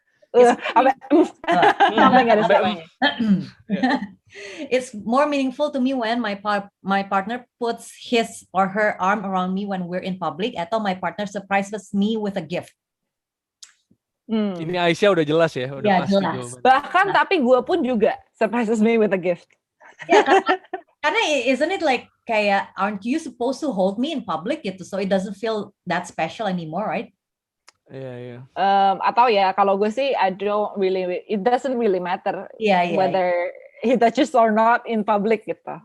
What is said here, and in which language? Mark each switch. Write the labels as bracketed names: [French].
[Indonesian] sampai nggak ada suaranya. [English] It's more meaningful to me when my partner puts his or her arm around me when we're in public, atau my partner surprises me with a gift. [Indonesian] Ini Aisyah udah jelas ya, udah pasti jelas. Jawaban. Bahkan tapi gue pun juga [English] surprises me with a gift. Ya, karena isn't it like kayak aren't you supposed to hold me in public gitu, so it doesn't feel that special anymore, right? [Indonesian] Iya. Atau ya kalau gue sih [English] it doesn't really matter whether he touches or not in public gitu.